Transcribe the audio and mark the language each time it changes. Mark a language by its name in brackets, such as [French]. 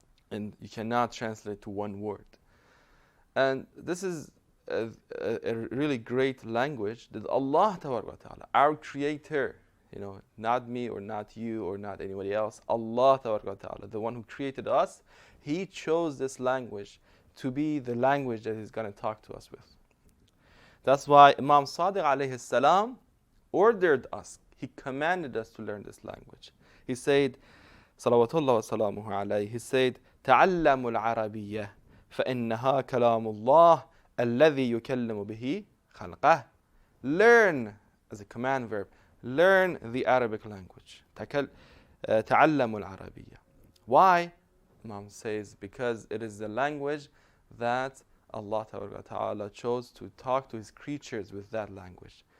[English] And you cannot translate to one word. And this is a really great language that Allah Ta'ala, our creator, not me or not you or not anybody else, Allah Ta'ala, the one who created us, He chose this language to be the language that He's going to talk to us with. That's why Imam Sadiq alayhi salam ordered us, he commanded us to learn this language. He said, [Arabic] salawatullah wa salamuhu alayhi, [English] he said, [Arabic] تعلموا العربية فإنها كلام الله الذي يكلم به خلقه. [English] Learn, as a command verb, learn the Arabic language. [Arabic] تعلموا العربية. [English] Why? Imam says, because it is the language that Allah Ta'ala chose to talk to His creatures with that language.